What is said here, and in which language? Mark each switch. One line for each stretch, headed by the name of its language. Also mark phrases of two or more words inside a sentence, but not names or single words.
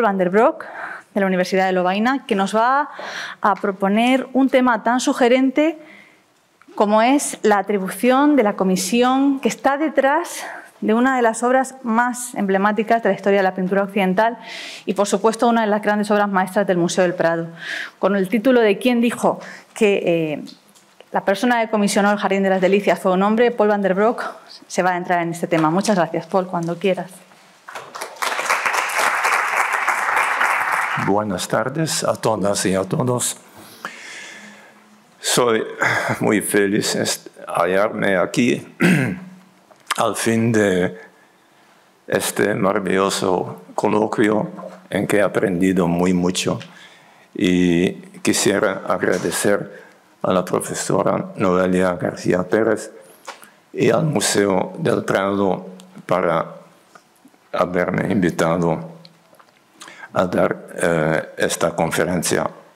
Spanish: van der Broek, de la Universidad de Lovaina, que nos va a proponer un tema tan sugerente como es la atribución de la comisión que está detrás de una de las obras más emblemáticas de la historia de la pintura occidental y, por supuesto, una de las grandes obras maestras del Museo del Prado, con el título de ¿Quién dijo que la persona que comisionó el Jardín de las Delicias fue un hombre? Paul van der Broek se va a entrar en este tema. Muchas gracias, Paul, cuando quieras. Buenas tardes a todas y a todos. Soy muy feliz de hallarme aquí al fin de este maravilloso coloquio en que he aprendido mucho, y quisiera agradecer a la profesora Noelia García Pérez y al Museo del Prado para haberme invitado a dar esta conferencia.